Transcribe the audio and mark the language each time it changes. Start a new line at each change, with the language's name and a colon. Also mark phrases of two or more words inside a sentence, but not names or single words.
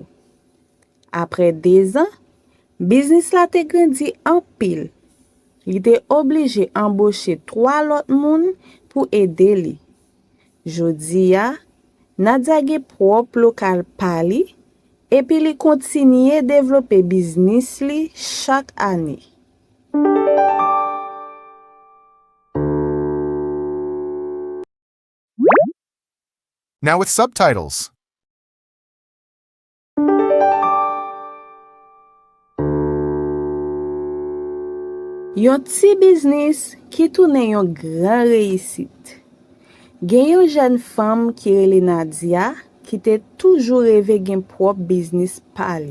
Haitian Creole: Apre 2 ans, biznis la te grandi an pil. Li te oblije embauche 3 lot moun pou ede li. Jodi ya, Nadia ge prop lokal pa li, epi li kontinye devlope biznis li chak ane.
English: Now with subtitles.
Haitian Creole: Yon ti biznis ki toune yon gran reisit. Gen yon jen fam ki rele Nadia ki te toujou reve gen prop biznis pa li.